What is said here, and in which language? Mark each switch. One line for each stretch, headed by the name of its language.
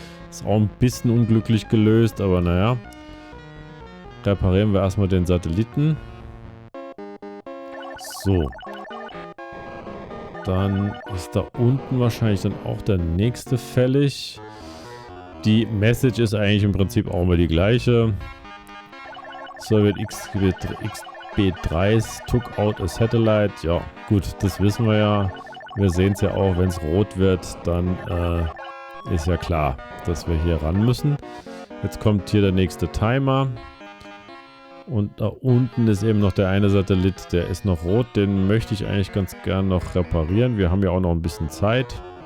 German: Ist auch ein bisschen unglücklich gelöst, aber naja. Reparieren wir erstmal den Satelliten. So. Dann ist da unten wahrscheinlich dann auch der nächste fällig. Die Message ist eigentlich im Prinzip auch immer die gleiche.
English: Soviet XB3s took out a satellite.
German: Ja, gut, das wissen wir ja. Wir sehen es ja auch, wenn es rot wird, dann ist ja klar, dass wir hier ran müssen. Jetzt kommt hier der nächste Timer. Und da unten ist eben noch der eine Satellit, der ist noch rot. Den möchte ich eigentlich ganz gern noch reparieren. Wir haben ja auch noch ein bisschen Zeit.